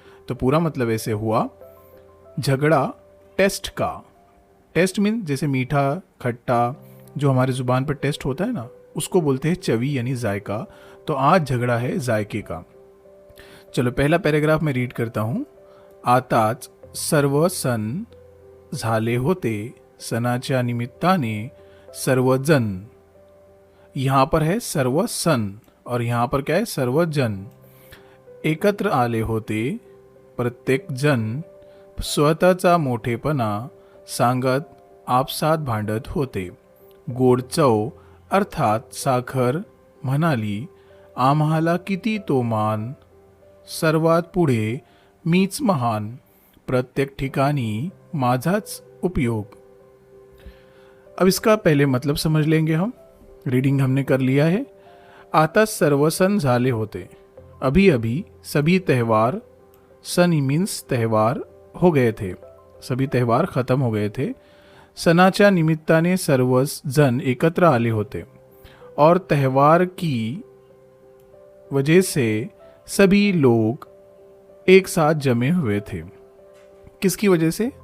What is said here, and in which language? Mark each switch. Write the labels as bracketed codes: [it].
[hi] तो पूरा मतलब ऐसे हुआ, झगड़ा टेस्ट का। टेस्ट मीन्स जैसे मीठा खट्टा जो हमारे ज़ुबान पर टेस्ट होता है ना, उसको बोलते हैं चवी यानी जायका। तो आज झगड़ा है जायके का। चलो पहला पैराग्राफ में रीड करता हूँ। [mr] आताच सर्व सण झाले होते, सणाच्या निमित्ताने सर्वजन। [hi] यहाँ पर है सर्व सण और यहाँ पर क्या है, [mr] सर्वजन एकत्र आले होते। प्रत्येक जन स्वतःचा मोठेपणा सांगत आपसात भांडत होते। गोड चव अर्थात साखर म्हणाली, आम्हाला किती तो मान, सर्वात पुढे मीच महान, प्रत्येक ठिकाणी माझाच उपयोग। [hi] अब इसका पहले मतलब समझ लेंगे हम। रीडिंग हमने कर लिया है। [mr] आता सर्व सण झाले होते, [hi] अभी अभी सभी त्यौहार, सनी मीन्स त्यौहार, हो गए थे, सभी त्यौहार खत्म हो गए थे। [mr] सणाच्या निमित्ताने सर्व जन एकत्र आले होते [hi] और त्यौहार की वजह से सभी लोग एक साथ जमे हुए थे। किसकी वजह से?